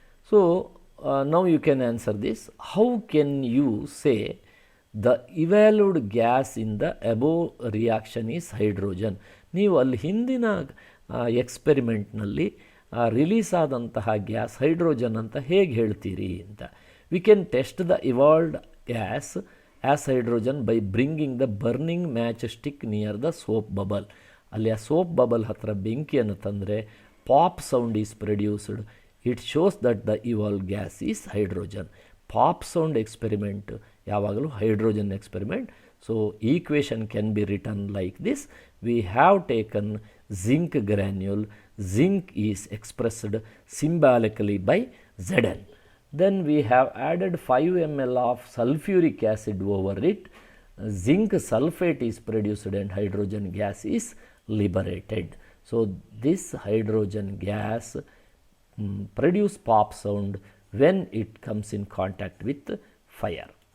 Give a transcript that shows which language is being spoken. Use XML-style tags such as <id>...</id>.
<en>So now you can answer this. How can you say the evaluated gas in the above reaction is hydrogen?</en> <kn>ನೀವು ಅಲ್ಲಿ ಹಿಂದಿನ ಎಕ್ಸ್ಪೆರಿಮೆಂಟ್ನಲ್ಲಿ release ಆದಂತಹ gas hydrogen ಅಂತ ಹೇಗೆ ಹೇಳ್ತೀರಿ ಅಂತ.</kn> <en>We can test the evolved gas as hydrogen by bringing the burning match stick near the soap bubble.</en> <kn>ಅಲ್ಲಿ ಆ ಸೋಪ್ ಬಬಲ್ ಹತ್ತಿರ ಬೆಂಕಿಯನ್ನು ತಂದರೆ</kn> <en>Pop sound is produced. It shows that the evolve gas is hydrogen. Pop sound experiment ಯಾವಾಗಲೂ hydrogen experiment. So equation can be written like this. We have taken zinc granule. Zinc is expressed symbolically by Zn. Then we have added 5 ml of sulfuric acid over it. Zinc sulfate is produced and hydrogen gas is liberated. So this hydrogen gas produce pop sound when it comes in contact with fire.</en>